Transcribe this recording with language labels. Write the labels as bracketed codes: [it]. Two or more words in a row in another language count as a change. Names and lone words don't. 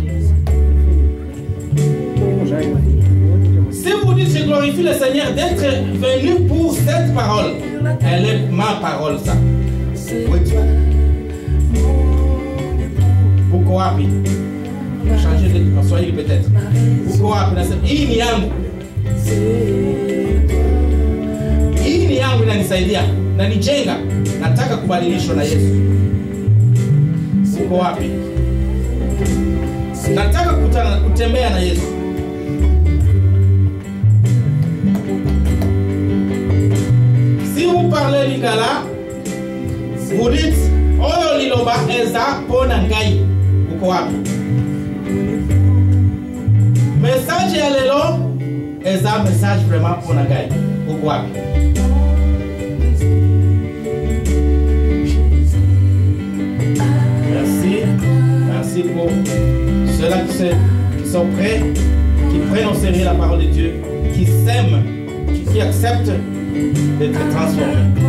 [fr] Si vous dites, je glorifie le Seigneur d'être venu pour cette parole, elle est ma parole, ça. Où êtes-vous? Pourquoi? Changer de soyez peut-être. Pourquoi? [sw] Hii yangu. Hii yangu inanisaidia. Nanijenga. Nataka kubadilishwa na Yesu. Uko wapi? Nataka kutembea na Yesu. [fr] Si vous parlez lingala, vous dites [ln] oyo liloba eza pona ngai. [sw] Uko wapi? [ln] Message ya lelo eza message vraiment pona ngai. [sw] Uko wapi? [fr] Merci pour ceux-là qui sont prêts, qui prennent au sérieux la parole de Dieu, qui s'aiment, qui acceptent d'être transformés.